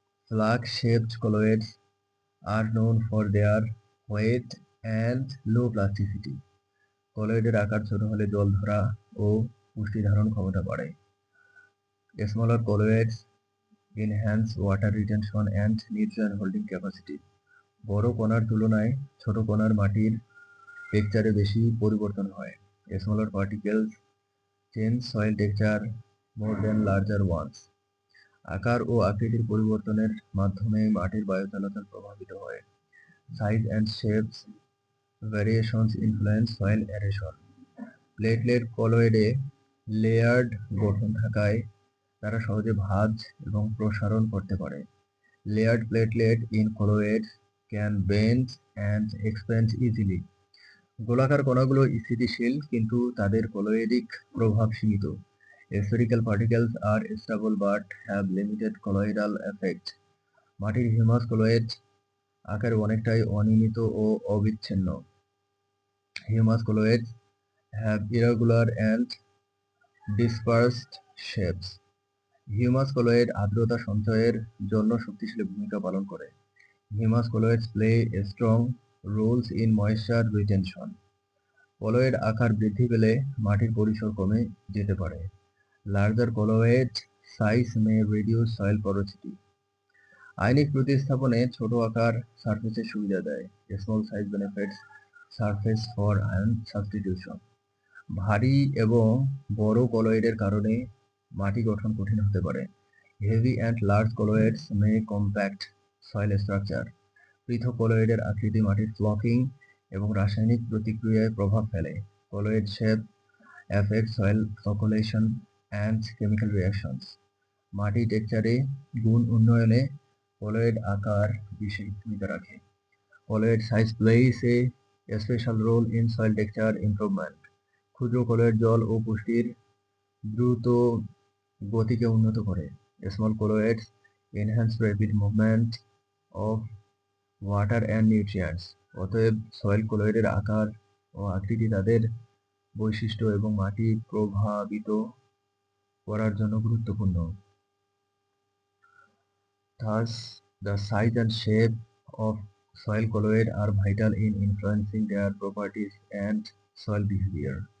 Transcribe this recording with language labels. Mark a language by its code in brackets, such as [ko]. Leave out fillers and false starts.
[en] Flag-shaped colloids are known for their weight and low plasticity. [bn] কলয়েডের আকার ছোট হলে জল ধরা ও পুষ্টি ধারণ ক্ষমতা বাড়ে। [en] Smaller colloids enhance water retention and nutrient holding capacity. [bn] বড় কণার তুলনায় ছোট কণার মাটির টেক্সচারে বেশি পরিবর্তন হয়। [en] Smaller particles change soil texture more than larger ones. [bn] আকার ও আকৃতির পরিবর্তনের মাধ্যমে মাটির বায়ু চলাচল প্রভাবিত হয়। [en] Size and shapes variations influence soil aeration. [bn] Platelet কলয়েডে layered গঠন থাকায় তারা সহজে ভাঁজ এবং প্রসারণ করতে পারে। [en] Layered platelet in colloids can bend and expand easily. [bn] গোলাকার কণাগুলো স্থিতিশীল, কিন্তু তাদের কলয়েডিক প্রভাব সীমিত। [en] Spherical particles are stable but have limited colloidal effect. [bn] মাটির হিউমাস কলয়েড আকারে অনেকটাই অনিয়মিত ও অবিচ্ছিন্ন। [en] Humus colloids have irregular and dispersed shapes. [bn] Humus colloid আর্দ্রতা সঞ্চয়ের জন্য শক্তিশালী ভূমিকা পালন করে। [en] Humus colloids play a strong roles in moisture retention. [bn] Colloid আকার বৃদ্ধি পেলে মাটির পরিসর কমে যেতে পারে। [en] Larger colloid size may reduce soil porosity. [bn] Ionic প্রতিস্থাপনে ছোট আকার সারফেসের সুবিধা দেয়। [en] Small size benefits surface for ion substitution. [bn] ভারী এবং বড় কলয়েডের কারণে মাটি গঠন কঠিন হতে পারে। [en] Heavy and large colloids may compact soil structure. [bn] পৃথক কলয়েডের আকৃতি মাটির ফ্লকিং এবং রাসায়নিক প্রতিক্রিয়ায় প্রভাব ফেলে। [en] Colloid shape affects soil flocculation and chemical reactions. [bn] মাটি টেক্সচারে গুণ উন্নয়নে কলয়েড আকার বিশেষ ভূমিকা রাখে। [en] Colloid size plays a special role in soil texture improvement. [bn] ক্ষুদ্র কলয়েড জল ও পুষ্টির দ্রুত গতিকে উন্নত করে। [en] Small colloids enhance rapid movement of water and nutrients. [bn] অতএব সয়েল কলয়েডের আকার ও আকৃতি তাদের বৈশিষ্ট্য এবং মাটি প্রভাবিত করার জন্য গুরুত্বপূর্ণ। [en] Thus, the size and shape of soil colloid are vital in influencing their properties and soil behavior.